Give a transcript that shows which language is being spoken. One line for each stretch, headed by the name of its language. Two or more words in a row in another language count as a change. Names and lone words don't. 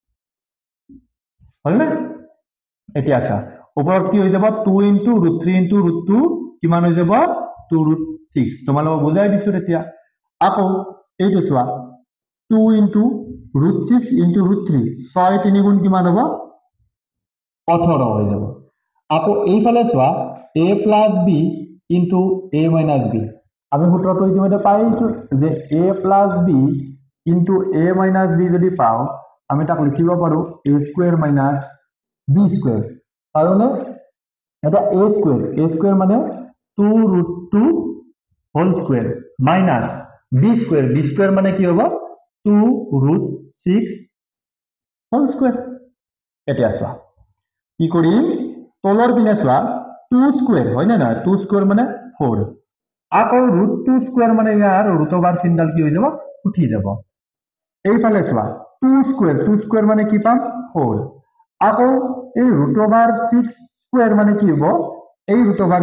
Assamese: হলনে এতিয়া চা ওপৰত কি হৈ যাব 2 ইনটু √3 ইনটু √2 কিমান হৈ যাব 2√6 তোমালোক বুজাই দিছো তেতিয়া আকৌ এইটো চোৱা 2 ইনটু √6 ইনটু √3 6 3 গুণ কিমান হ'ব 18 হৈ যাব আকৌ এইফালে চোৱা a + b ইনটু a - b আমি সূত্ৰটো ইতিমধ্যে পাই আহিছো যে a + b ইনটু a - b যদি পাও আমি তাক লিখিব পাৰো
English: a square - b square
Assamese: কারণে এটা a স্কয়ার মানে 2√2
English: whole square minus b square
Assamese: মানে
Bangla: কি হবে
Assamese: 2√6
English: whole square
Assamese: এটা আসা কি কৰিম তলৰ পিনে চোৱা 2 স্কয়ার হয় না 2 স্কয়ার মানে 4 আকৌ √2 স্কয়ার মানে ইয়াৰ
English: root over
Assamese: চিনডাল কি হৈ যাব উঠি যাব এইফালে চোৱা 2 স্কয়ার মানে কি পাম 4 আকৌ এই
English: root over
Assamese: 6 স্কয়ার মানে কি হ'ব এই
English: root over